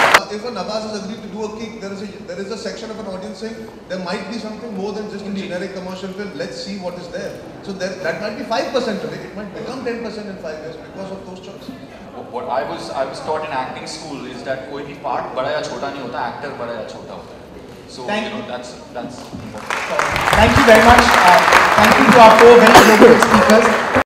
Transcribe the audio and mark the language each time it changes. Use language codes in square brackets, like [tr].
[en] If a Nawaz has agreed to do a kick, there is a section of an audience saying there might be something more than just a generic commercial film. Let's see what is there. So that might be 5% today. It might become 10% in 5 years because of those choices. What I was taught in acting school is that [hi] कोई भी part बड़ा या छोटा नहीं होता, actor बड़ा या छोटा होता है. [en] So that's important. Thank you very much. Thank you to our 4 very noble speakers.